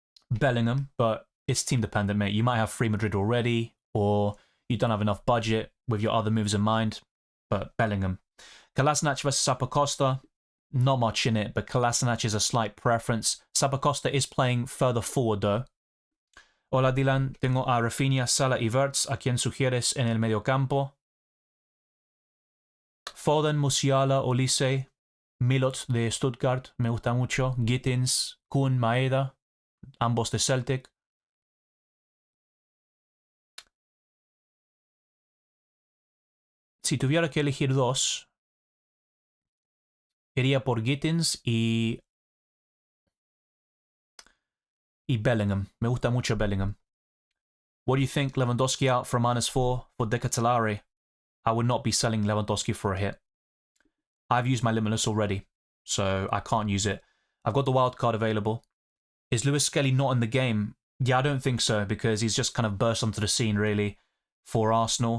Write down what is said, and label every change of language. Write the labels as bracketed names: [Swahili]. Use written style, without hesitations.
[English] Bellingham, but it's team dependent, mate. You might have free Madrid already, or you don't have enough budget with your other moves in mind, but Bellingham. Kolasinac versus Zappacosta, not much in it, but Kolasinac is a slight preference. Zappacosta is playing further forward, though. [Spanish] Hola, Dylan. Tengo a Rafinha, Salah y Wirtz. ¿A quién sugieres en el mediocampo? Foden, Musiala, Olise, Milot de Stuttgart, me gusta mucho. Gittins, Kun, Maeda, ambos de Celtic. Si tuviera que elegir 2, iría por Gittins y Bellingham. Me gusta mucho Bellingham. [English] What do you think? Lewandowski out for a -4 for Decatelare. I would not be selling Lewandowski for a hit. I've used my Limitless already, so I can't use it. I've got the wild card available. Is Lewis Skelly not in the game? Yeah, I don't think so, because he's just kind of burst onto the scene, really. for Arsenal.